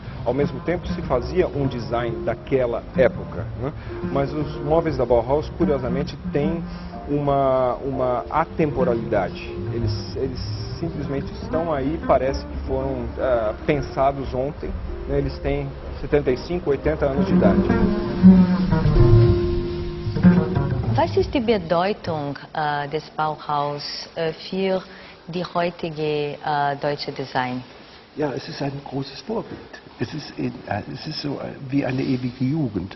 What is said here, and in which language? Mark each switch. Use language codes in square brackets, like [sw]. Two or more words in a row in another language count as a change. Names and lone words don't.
[pt] Ao mesmo tempo, se fazia um design daquela época. Né, mas os móveis da Bauhaus, curiosamente, têm uma atemporalidade. Eles simplesmente estão aí, parece que foram pensados ontem, né? Eles têm 75, 80 anos de idade. [de] Was ist die Bedeutung des Bauhaus für die heutige deutsche Design? Ja, es ist ein großes Vorbild. Es ist so wie eine ewige Jugend.